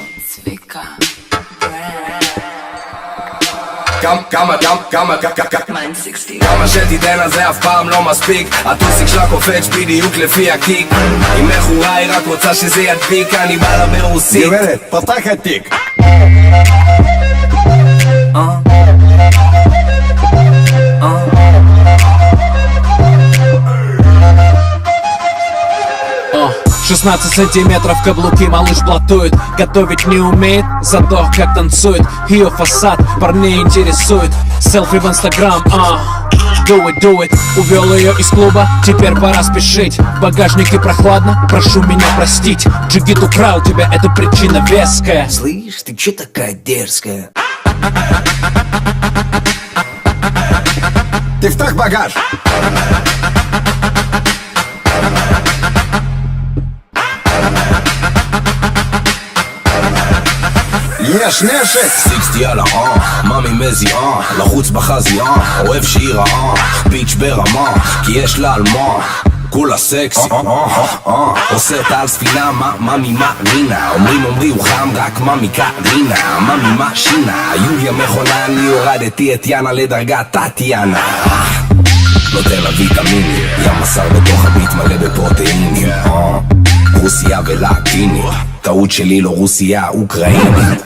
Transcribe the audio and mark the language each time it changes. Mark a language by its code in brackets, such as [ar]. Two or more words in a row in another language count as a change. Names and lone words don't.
[he] כמה שתיתן על זה אף פעם לא מספיק. הטוסיק שלה קופץ בדיוק לפי הקיק. אם מכורה היא רק רוצה שזה ידביק. אני בא לה ברוסית. גברת, פתח התיק. [ru] О, 16 сантиметров каблуки, малыш блатует. Готовить не умеет, зато как танцует. Ее фасад парней интересует. Селфи в инстаграм, [en] do it. [ru] Увел ее из клуба, теперь пора спешить. В багажнике прохладно, прошу меня простить. Джигит украл тебя, это причина веская. Слышь, ты чё такая дерзкая? [he] תפתח בגאז'. יש נשק. 60 על מאמי מזיעה, לחוץ בחזייה, אוהב שהיא רעה, ביץ' ברמה, כי יש לה על מה, כולה סקסי, עושה אותה על ספינה, מאמי מרינה, אומרים הוא חם, רק מאמי קרינה, מאמי שינה, יוליה מכונה, אני הורדתי את יאנה לדרגת טטיאנה, נותן לה ויטמינים, ים מסר בתוך הביט מלא בפרוטאינים, רוסיה ולטינים, טעות שלי לא רוסיה, אוקראינית.